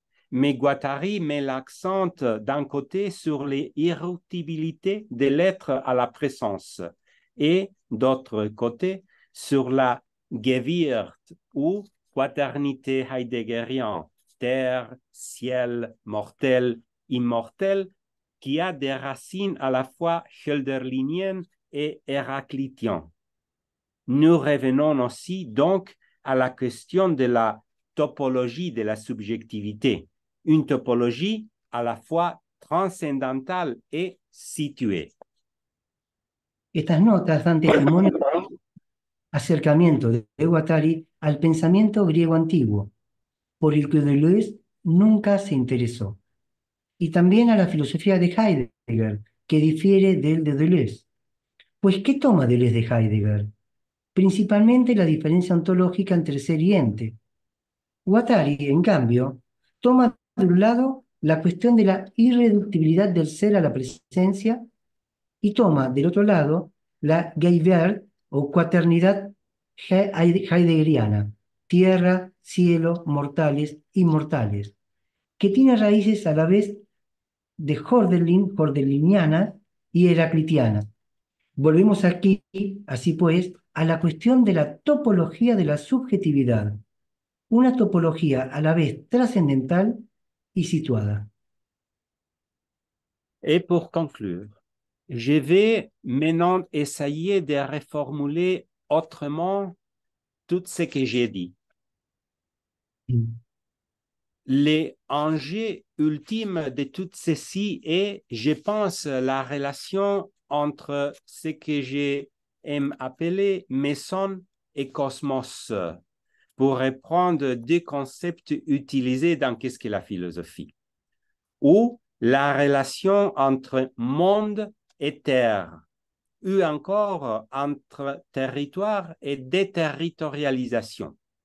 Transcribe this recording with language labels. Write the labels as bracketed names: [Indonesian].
[French] Mais Guattari met l'accent d'un côté sur l'irréductibilité de l'être à la présence et d'autre côté sur la Gewirth ou quaternité heideggerienne, terre, ciel, mortel, immortel, qui a des racines à la fois hölderliniennes et héraclitiennes. Nous revenons aussi donc à la question de la topologie de la subjectivité, une topologie à la fois transcendentale et située. [Spanish] Estas notas dan testimonio del acercamiento de Guattari al pensamiento griego antiguo, por el que Deleuze nunca se interesó, y también a la filosofía de Heidegger, que difiere del de Deleuze. Pues, ¿qué toma Deleuze de Heidegger? Principalmente la diferencia ontológica entre ser y ente. Guattari, en cambio, toma de un lado la cuestión de la irreductibilidad del ser a la presencia y toma del otro lado la Gewirth o cuaternidad heideggeriana, tierra, cielo, mortales, inmortales, que tiene raíces a la vez de Hölderlinianas y heraclitianas. Volvemos aquí, así pues, a la cuestión de la topología de la subjetividad, una topología a la vez trascendental y situada. [French] Et pour conclure, je vais maintenant essayer de reformuler autrement tout ce que j'ai dit. L'enjeu ultime de tout ceci est, je pense, la relation entre ce que j'aime appeler meson et cosmos, pour reprendre deux concepts utilisés dans qu'est-ce qu'est la philosophie, ou la relation entre monde et terre, ou encore entre territoire et déterritorialisation.